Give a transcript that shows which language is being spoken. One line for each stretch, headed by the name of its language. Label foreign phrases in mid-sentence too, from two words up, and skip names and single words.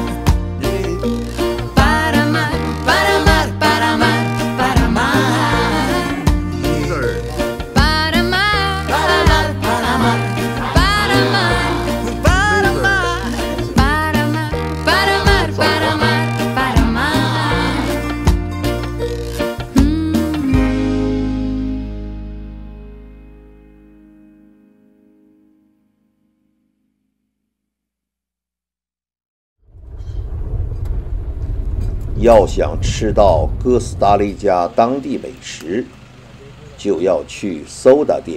Spanish: Para amar, para amar, para amar, para amar. Para amar, para amar, para amar, para amar. Para amar. Para amar, para amar, para amar, para amar.
Chinese: 要想吃到哥斯达黎加当地美食，就要去soda店。